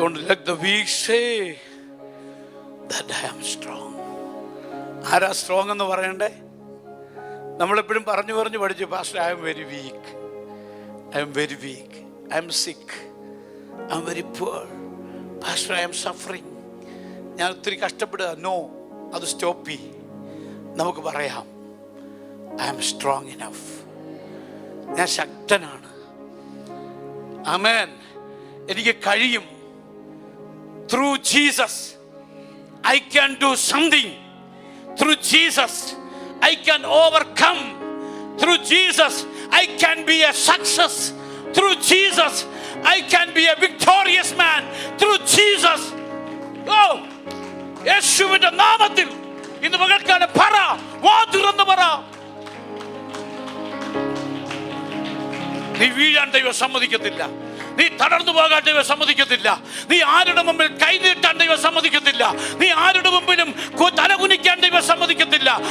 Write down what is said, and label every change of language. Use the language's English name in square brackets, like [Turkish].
[English] let the weak say that I am strong. [Malayalam] ആരാ strong എന്ന് പറയണ്ടേ? നമ്മളെപ്പോഴും പറഞ്ഞു പഠിച്ചു, [English] pastor I'm very weak, I'm very weak, I'm sick, I'm very poor, pastor I'm suffering, [Malayalam] ഞാൻ ഒത്തിരി കഷ്ടപ്പെടുക. No, അത് സ്റ്റോപ്പ് ചെയ്യ്. നമുക്ക് പറയാം [English] I'm strong enough, [Malayalam] ഞാൻ ശക്തനാണ്. [English] ആമേൻ. [Malayalam] എനിക്ക് കഴിയും. [English] Through Jesus I can do something. Through Jesus I can overcome. Through Jesus I can be a success. Through Jesus I can be a victorious man. Through Jesus. [Malayalam] Oh, യേശുവിന്റെ നാമത്തിൽ ഇന്ന് പകൽക്കാലം പറ, വാ തുറന്ന് പറ. നീ വീഴാൻ ദൈവം സമ്മതിക്കത്തില്ല. നീ തളർന്നു പോകാൻ ദൈവം സമ്മതിക്കത്തില്ല. നീ ആരുടെ മുമ്പിൽ കൈനീട്ടാൻ ദൈവം സമ്മതിക്കത്തില്ല. നീ ആരുടെ മുമ്പിലും തലകുനിക്കാൻ ദൈവം സമ്മതിക്കത്തില്ല.